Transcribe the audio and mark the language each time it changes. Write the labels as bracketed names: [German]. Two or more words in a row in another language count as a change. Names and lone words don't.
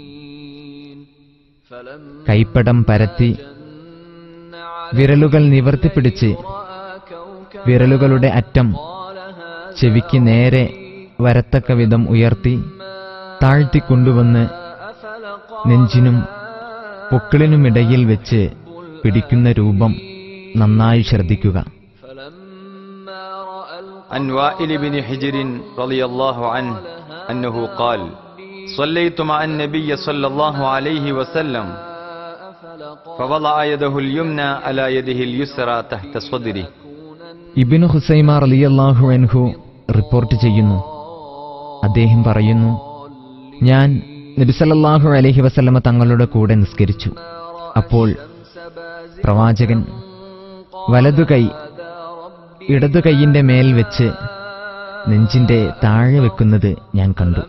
[Malayalam] കൈപ്പടം പരത്തി വിരലുകൾ നിവർത്തിപ്പിടിച്ച് വിരലുകളുടെ അറ്റം ചെവിക്ക് നേരെ വരത്തക്ക വിധം ഉയർത്തി താഴ്ത്തിക്കൊണ്ടുവന്ന് നെഞ്ചിനും പൊക്കിളിനുമിടയിൽ വെച്ച് പിടിക്കുന്ന രൂപം നന്നായി ശ്രദ്ധിക്കുക. [Arabic] عن وائل بن حجر رضي الله عنه أنه قال صليت مع النبي صلى الله عليه وسلم فوضع يده اليمنى على يده اليسرى تحت صدره. [Malayalam] ഇബ്നു ഖുസൈമ [Arabic] رضي الله عنه [Malayalam] റിപ്പോർട്ട് ചെയ്യുന്നു, അദ്ദേഹം പറയുന്നു, ഞാൻ നബി [Arabic] صلى الله عليه وسلم [Malayalam] തങ്ങളുടെ കൂടെ നിസ്കരിച്ചു. അപ്പോൾ പ്രവാചകൻ വലതുകൈ ഇടതുകൈയിന്റെ മേൽ വെച്ച് നെഞ്ചിന്റെ താഴെ വെക്കുന്നത് ഞാൻ കണ്ടു.